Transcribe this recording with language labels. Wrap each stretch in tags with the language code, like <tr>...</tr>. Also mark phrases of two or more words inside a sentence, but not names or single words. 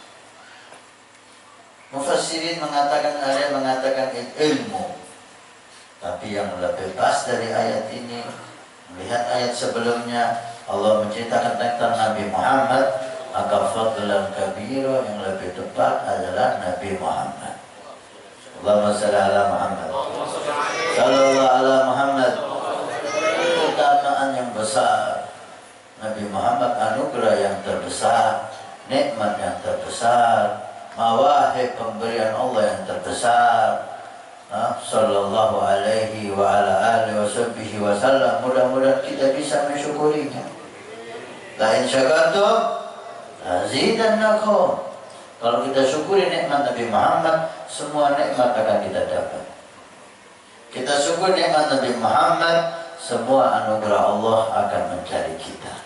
<id>Mufassirin mengatakan, ada yang mengatakan ilmu. Tapi yang lebih pas dari ayat ini, melihat ayat sebelumnya, Allah menceritakan tentang Nabi Muhammad, maka</id> <ar>فضلا كبيرا</ar> <id>yang lebih tepat adalah Nabi Muhammad.</id> <ar>اللهم صل على محمد. صلى الله على محمد.</ar> <id>Keutamaan yang besar Nabi Muhammad, anugerah yang terbesar, nikmat yang terbesar, mawahib pemberian Allah yang terbesar.</id> <ar>صلى الله عليه وعلى آله وصحبه وسلم.</ar> <id>Mudah-mudahan kita bisa mensyukurinya.</id> <ar>لئن شكرتم لأزيدنكم.</ar> <id>Kalau kita syukuri nikmat Nabi Muhammad, semua nikmat akan kita dapat. Kita syukur nikmat Nabi Muhammad, semua anugerah Allah akan mencari kita.</id>